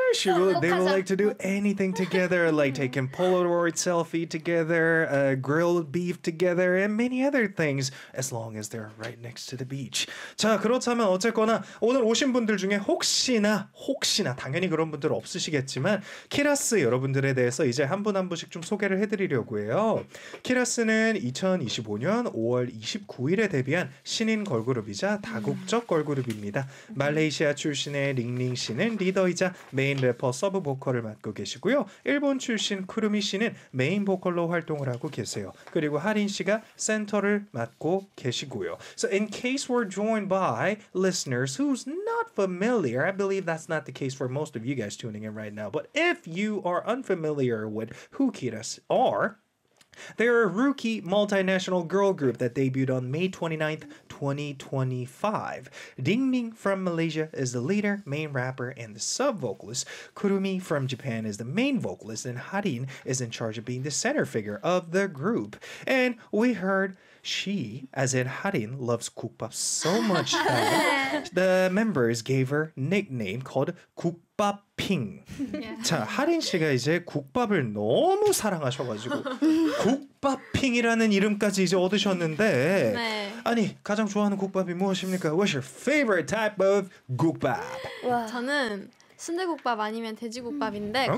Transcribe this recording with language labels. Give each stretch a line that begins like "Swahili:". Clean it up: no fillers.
English: She really, they would like to do anything together, like taking Polaroid selfie together, grilled beef together, and many other things, as long as they're right next to the beach.
Korean: 자, 그렇다면 어쨌거나 오늘 오신 분들 중에 혹시나 당연히 그런 분들 없으시겠지만 키라스 여러분들에 대해서 이제 한 분 한 분씩 좀 소개를 해드리려고 해요. 키라스는 2025년 5월 29일에 데뷔한 신인 걸그룹이자 다국적 걸그룹입니다. 말레이시아 출신의 링링 씨는 리더이자 메인 래퍼 서브 보컬을 맡고 계시고요. 일본 출신 쿠루미 씨는 메인 보컬로 활동을 하고 계세요. 그리고 하린 씨가 센터를 맡고 계시고요.
English: So in case we're joined by listeners who's not familiar, I believe that's not the case for most of you guys tuning in right now, but if you are unfamiliar with who Kiras are, they're a rookie multinational girl group that debuted on May 29th, 2025. Ding Ning from Malaysia is the leader, main rapper, and the sub-vocalist. Kurumi from Japan is the main vocalist, and Harin is in charge of being the center figure of the group. And we heard She, as in Harin, loves 국밥 so much that the members gave her nickname called 국밥핑. Yeah.
Korean: 자, 하린 씨가 이제 국밥을 너무 사랑하셔가지고 국밥핑이라는 이름까지 이제 얻으셨는데 네. 아니, 가장 좋아하는 국밥이 무엇입니까?
English: What's your favorite type of 국밥?
Korean: 와. 저는 순대국밥 아니면 돼지국밥인데 okay.